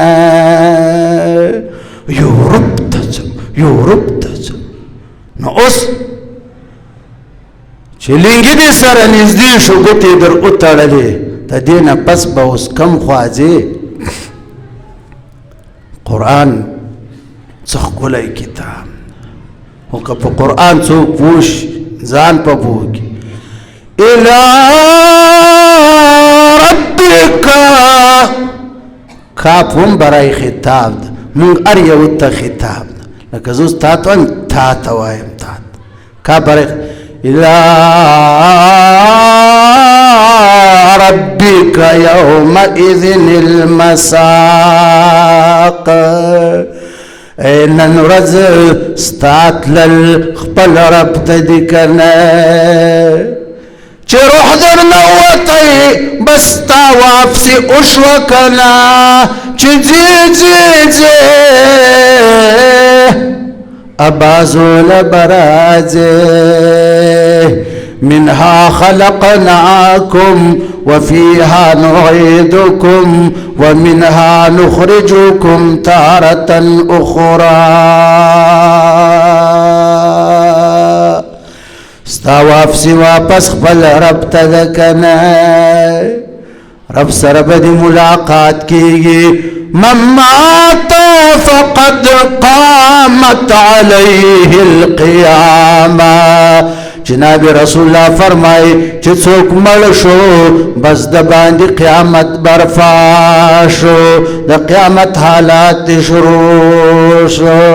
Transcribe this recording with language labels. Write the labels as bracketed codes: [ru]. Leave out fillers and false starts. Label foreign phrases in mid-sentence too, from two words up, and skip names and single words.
[ps] یورپ ته ځم یورپ ته ځم نو اوس چې لنګي دې سره نږدې شو ګوتې در وتړلې د دې نه پس به اوس کم خواځې قرآن څه ښکلی کتاب خو که په قرآن څوک پوه شي ځان په پوه کړي الی ربک کاف هم برای خطاب ده مونږ هر یو ته خطاب ده لکه زه اوس تا ته وایم تا ته وایم تا ته کاف برای [ar] الی ربك يومئذ [ps] المساق نن ورځ ستا تلل خپل رب ته دي کنه چې روح درنه وتی بس ستا واپسې وشوه کنه چې ځې ځې ځې ابازوله به راځې [ar] منها خلقناكم وفيها نعيدكم ومنها نخرجكم تارة أخرى [ps] ستا واپسی واپس خپل رب ته ده کنه رب سره به دې ملاقات کیږي [ar] من مات فقد قامت عليه القيامة [ps] جناب [ar] رسول الله [ps] فرمای چې څوک مړ شو بس د باندې قیامت برپا شو د قیامت حالات شروع شو